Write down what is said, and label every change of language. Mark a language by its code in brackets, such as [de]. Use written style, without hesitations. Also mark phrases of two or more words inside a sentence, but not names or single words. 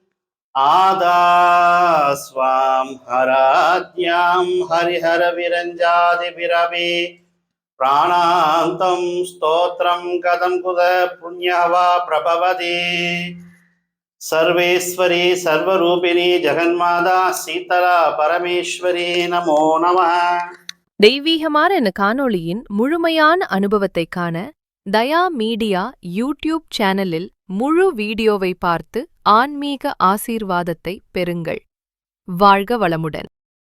[sa] आदास्वां हराद्यां हरिहरविरञ्जादिभिरपि प्राणान्तं स्तोत्रं कथं कुत पुण्यः वा प्रभवति। सर्वेश्वरी सर्वरूपिणी जगन्माता சீதலா பரமேஸ்வரி नमो नमः. [ta] தெய்வீகமான இந்த காணொளியின் முழுமையான அனுபவத்தை காண தயா மீடியா யூடியூப் சேனலில் முழு வீடியோவை பார்த்து ஆன்மீக ஆசீர்வாதத்தை பெறுங்கள். வாழ்க வளமுடன்.